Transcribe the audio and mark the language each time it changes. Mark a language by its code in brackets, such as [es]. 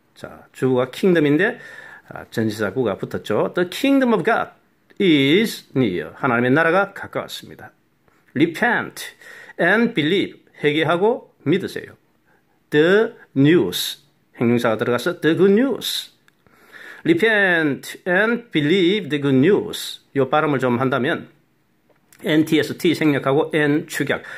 [ko] 자, 주어가 kingdom인데 전치사구가 붙었죠. [en] The kingdom of God is near. [ko] 하나님의 나라가 가까웠습니다. [en] Repent and believe. [ko] 회개하고 믿으세요. [en] The news. [ko] 행동사가 들어가서 [en] the good news. Repent and believe the good news. [ko] 이 발음을 좀 한다면 NT에서 T 생략하고 N 축약.